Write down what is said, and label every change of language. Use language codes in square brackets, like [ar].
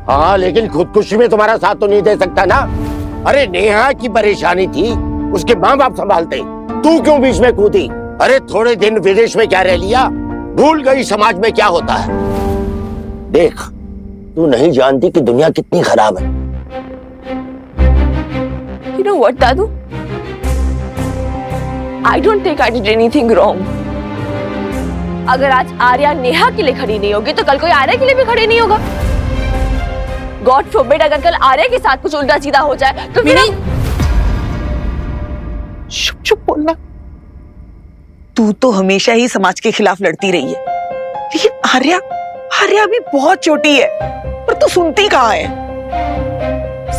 [hi] हाँ, लेकिन खुदकुशी में तुम्हारा साथ तो नहीं दे सकता ना। अरे नेहा की परेशानी थी, उसके माँ बाप संभालते, तू क्यों बीच में कूदी? अरे थोड़े दिन विदेश में क्या रह लिया, भूल गई समाज में क्या होता है। देख, तू नहीं जानती कि दुनिया कितनी खराब है। [en] You know what, दादू? I don't think I did anything wrong. [hi] अगर आज आर्या नेहा के लिए खड़ी नहीं होगी तो कल कोई आर्या के लिए भी खड़ी नहीं होगा। [en] God forbid, [hi] अगर कल आर्या के साथ कुछ उल्टा सीधा हो जाए तो फिर चुप चुप बोलना। तू तो हमेशा ही समाज के खिलाफ लड़ती रही है, लेकिन आर्या आर्या भी बहुत छोटी है, पर तू सुनती कहाँ है?